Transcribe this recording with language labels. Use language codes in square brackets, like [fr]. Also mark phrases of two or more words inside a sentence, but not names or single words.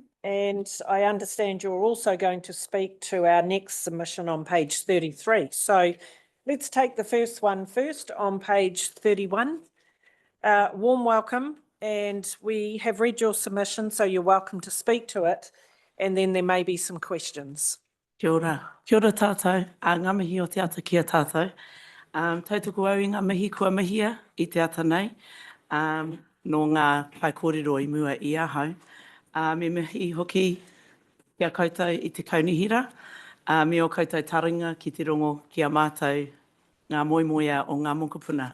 [en] And I understand you're also going to speak to our next submission on page 33. So let's take the first one first on page 31. Warm welcome. And we have read your submission, so you're welcome to speak to it. And then there may be some questions. [mi] Kia ora tātou, ngā mihi o te ata kia tātou. Tautoko au i ngā mihi kua mihia I te ata nei, no ngā pai kōrero I mua I ahau. Me mihi hoki kia koutou I te kaunihira, me o koutou taringa ki te rongo kia mātou ngā moimoia o ngā mokopuna.